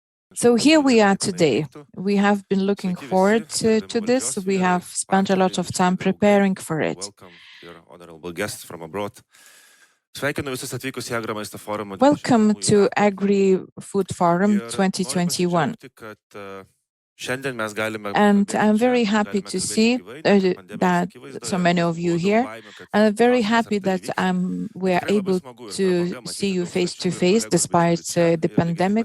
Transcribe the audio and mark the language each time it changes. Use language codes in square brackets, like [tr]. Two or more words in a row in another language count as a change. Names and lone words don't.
[en] So here we are today. We have been looking forward to this. We have spent a lot of time preparing for it. Welcome, dear honorable guests from abroad. [lt] Sveikinu visus atvykus į Agro Forum. [en] Welcome to AgriFood Forum 2021. And I'm very happy to see that so many of you here. I'm very happy that we are able to see you face to face despite the pandemic.